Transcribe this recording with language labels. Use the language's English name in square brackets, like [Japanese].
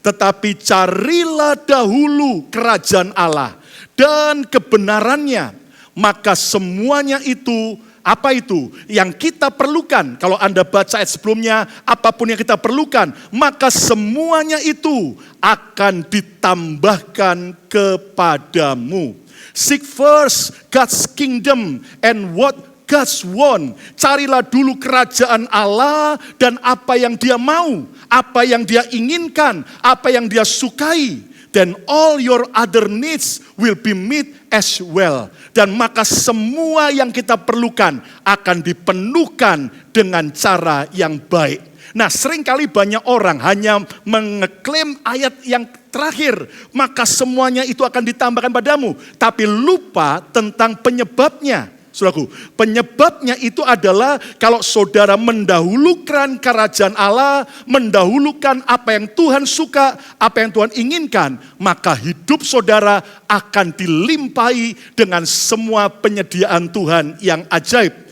[Indonesian] Tetapi carilah dahulu kerajaan Allah dan kebenarannya, maka semuanya itu, apa itu? Yang kita perlukan. Kalau Anda baca ayat sebelumnya, apapun yang kita perlukan, maka semuanya itu akan ditambahkan kepadamu. [English] Seek first God's kingdom and what God's want. [Indonesian] Carilah dulu kerajaan Allah dan apa yang Dia mau, apa yang Dia inginkan, apa yang Dia sukai. [English] Then all your other needs will be met as well. [Indonesian] Dan maka semua yang kita perlukan akan dipenuhkan dengan cara yang baik. Nah, seringkali banyak orang hanya mengeklaim ayat yang terakhir, maka semuanya itu akan ditambahkan padamu. Tapi lupa tentang penyebabnya. Saudaraku, penyebabnya itu adalah kalau saudara mendahulukan kerajaan Allah, mendahulukan apa yang Tuhan suka, apa yang Tuhan inginkan, maka hidup saudara akan dilimpahi dengan semua penyediaan Tuhan yang ajaib.